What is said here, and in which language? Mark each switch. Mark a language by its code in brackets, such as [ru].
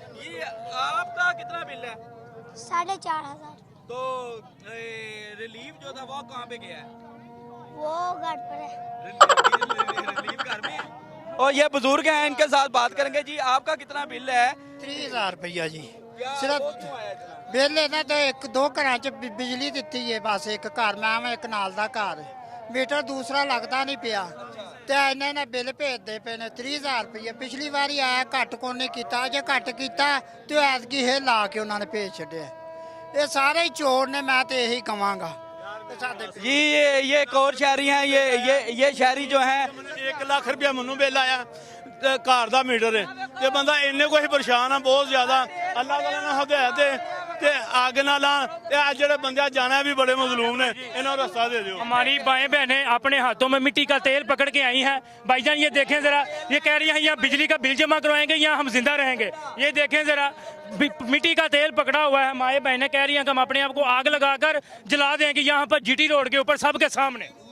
[hi] ये आपका कितना बिल है? 4,500। तो रिलीफ जो था वो कहाँ पे गया है? वो घर पर है। रिलीफ घर में है। और ये बुजुर्ग हैं, इनके साथ बात करेंगे। जी आपका कितना बिल है? 30,000 रुपया जी। क्या सिर्फ वो क्यों आया इतना? [pa] बिल ਇਹਨਾਂ ਤੇ 1-2 ਘਰਾਂ 'ਚ ਬਿਜਲੀ ਦਿੱਤੀ ਹੈ, ਬਸ ਇੱਕ ਘਰ ਮੈਂ ਆਵਾਂ, ਇੱਕ ਨਾਲ ਦਾ ਘਰ, ਮੀਟਰ ਦੂਸਰਾ ਲੱਗਦਾ ਨਹੀਂ ਪਿਆ ਤੇ ਇਹਨਾਂ ਨੇ ਬਿੱਲ ਭੇਜਦੇ ਪਏ ਨੇ 30,000 ਰੁਪਏ। ਪਿਛਲੀ ਵਾਰੀ ਆਇਆ, ਘੱਟ ਕੋਈ ਨਹੀਂ ਕੀਤਾ, ਜੇ ਘੱਟ ਕੀਤਾ ਤੇ ਐਤਕੀ ਇਹ ਲਾ ਕੇ ਉਹਨਾਂ ਨੇ ਭੇਜ ਛੱਡਿਆ। ਇਹ ਸਾਰੇ ਹੀ ਚੋਰ ਨੇ, ਮੈਂ ਤੇ ਇਹੀ ਕਵਾਂਗਾ। [hi] जी ये एक और शहरी हैं, ये शहरी जो हैं [pa] 1 ਲੱਖ ਰੁਪਇਆ ਮੈਨੂੰ ਬਿੱਲ ਆਇਆ ਤੇ ਘਰ ਦਾ ਮੀਟਰ ਹੈ ਤੇ ਬੰਦਾ ਇੰਨੇ ਕੋਈ ਪਰੇਸ਼ਾਨ ਆ ਬਹੁਤ ਜ਼ਿਆਦਾ। ਅੱਲਾਹ ਵਾਲਾ ਨਾਲ ਹਦਾਇਤ ਤੇ ਅੱਗ ਨਾ ਲਾ ਤੇ ਆ ਜਿਹੜੇ ਬੰਦੇ ਜਾਣਾ ਵੀ [hi] बड़े मजलूम ने, इन्हें रास्ता दे दो। हमारी बाएं बहनें अपने हाथों में मिट्टी का तेल पकड़ के आई हैं। भाईजान ये देखें जरा, ये कह रही हैं यहाँ बिजली का बिल जमा करवाएंगे, यहाँ हम जिंदा रहेंगे। ये देखें जरा, मिट्टी का तेल पकड़ा हुआ है। हमारे बहनें कह रही हैं कि हम अपने आप को आग लगाकर जला देंगे यहाँ पर जीटी रोड के ऊपर सबके सामने।